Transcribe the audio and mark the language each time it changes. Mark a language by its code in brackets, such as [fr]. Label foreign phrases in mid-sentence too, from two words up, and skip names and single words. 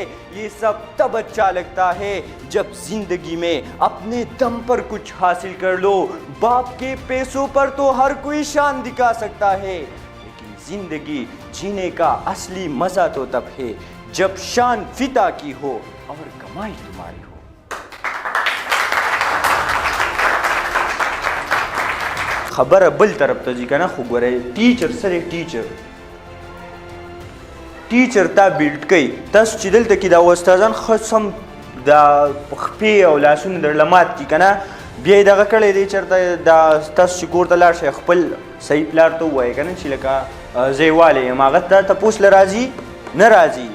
[ur] یہ سب تب اچھا لگتا ہے جب زندگی میں اپنے دم پر کچھ حاصل کر لو. باپ کے پیسوں پر تو ہر کوئی شان دکھا سکتا ہے، لیکن زندگی جینے کا اصلی مزہ تو تب ہے جب شان فدا کی ہو اور کمائی تمہاری ہو. [ps] خبره بل طرف ته ځي که نه، خو ګورئ ټیچر سره ټیچر تا بیلډ کوي. تاسو چې دلته کې دا استادان ښه سم دا خپې او لاسونه درله مات کړي که نه، بیا یې دغه کړی دی چېرته دا تاسو چې کور ته لاړ شئ خپل صحیح پلار ته ووایئ که نه چې لکه زه یې والی یم، هغه ته تپوس له راځي نه راځي.